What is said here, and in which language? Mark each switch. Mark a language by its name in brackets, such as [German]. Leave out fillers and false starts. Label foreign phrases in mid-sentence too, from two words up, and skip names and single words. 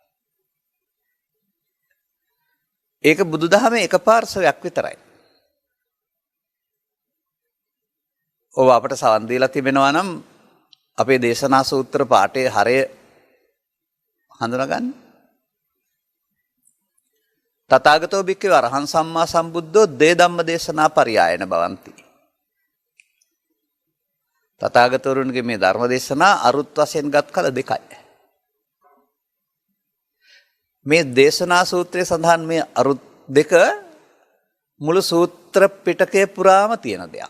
[Sinhala] ඒක බුදුදහමේ එක පාර්ශවයක් විතරයි. ඔබ අපට සවන් දීලා තිබෙනවා නම් අපේ දේශනා සූත්‍ර පාඨයේ හරය හඳුනාගන්න. [Pali] තථාගතෝ භික්ඛවේ අරහං සම්මා සම්බුද්ධෝ දේ ධම්ම දේශනා පරියායන භවಂತಿ. [Sinhala] තථාගතවරුන්ගේ මේ ධර්ම දේශනා අරුත් වශයෙන් ගත් කල දෙකයි. මේ දේශනා සූත්‍රයේ සඳහන් මේ අරුත් දෙක මුළු සූත්‍ර පිටකය පුරාම තියෙන දෙයක්.